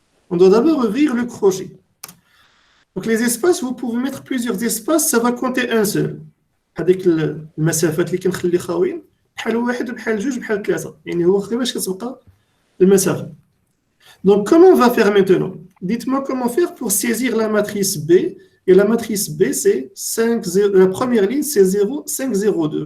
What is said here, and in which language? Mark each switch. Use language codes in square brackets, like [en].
[fr] On doit d'abord ouvrir le crochet. Donc les espaces, vous pouvez mettre plusieurs espaces, ça va compter un seul. [ar] Avec المسافات اللي كنخلي خاويين بحال واحد وبحال جوج بحال ثلاثة. يعني هو خلي باش كتبقى المسافة. [fr] Donc comment on va faire maintenant? Dites-moi comment faire pour saisir la matrice B. Et la matrice B, c'est 5, 0, la première ligne, c'est 0, 5, 0, 2.